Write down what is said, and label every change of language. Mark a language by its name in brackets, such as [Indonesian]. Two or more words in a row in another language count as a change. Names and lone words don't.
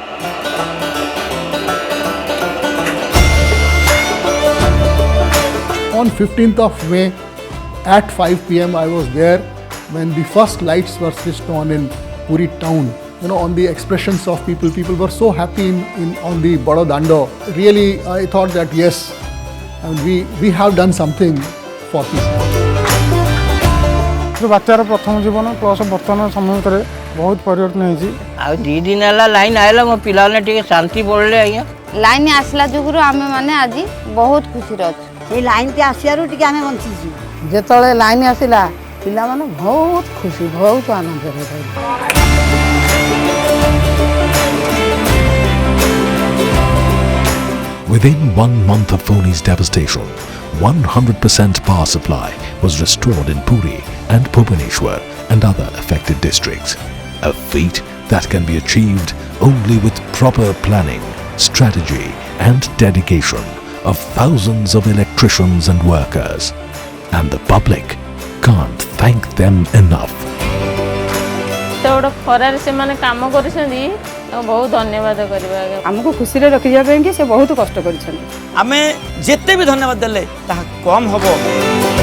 [English] On 15th of May at 5 PM I was there when the first lights were switched on in Puri town. You know, on the expressions of people were so happy on the Bado Dando. Really, I thought that yes, we have done something for people. [Odia] ବାତ୍ୟାର ପ୍ରଥମ ଜୀବନ ପ୍ଲସ୍ ବର୍ତ୍ତମାନ ସମୟ ଭିତରେ ବହୁତ ପରିବର୍ତ୍ତନ ହେଇଛି। ଆଉ 2 ଦିନ ହେଲା ଲାଇନ୍ ଆଇଲା ମୋ ପିଲାମାନେ ଟିକେ ଶାନ୍ତି ପଡ଼ିଲେ ଆଜ୍ଞା। ଲାଇନ୍ ଆସିଲା ଯୋଗୁରୁ ଆମେ ମାନେ ଆଜି ବହୁତ ଖୁସିରେ ଅଛୁ। ସେଇ ଲାଇନ୍ଟି ଆସିବାରୁ ଟିକେ ଆମେ ବଞ୍ଚିଛୁ। ଯେତେବେଳେ ଲାଇନ୍ ଆସିଲା ପିଲାମାନେ ବହୁତ ଖୁସି, ବହୁତ ଆନନ୍ଦରେ ରହିଲେ। [English] Within 1 month of Phony's devastation, 100% power supply was restored in Puri and Bhubaneswar and other affected districts. A feat that can be achieved only with proper planning, strategy and dedication of thousands of electricians and workers. And the public can't thank them enough. [Odia] ଖରାରେ ସେମାନେ କାମ କରିଛନ୍ତି, ବହୁତ ଧନ୍ୟବାଦ କରିବା। ଆମକୁ ଖୁସିରେ ରଖିବା ପାଇଁ କି ସେ ବହୁତ କଷ୍ଟ କରିଛନ୍ତି। ଆମେ ଯେତେ ବି ଧନ୍ୟବାଦ ଦେଲେ ତାହା କମ୍ ହବ।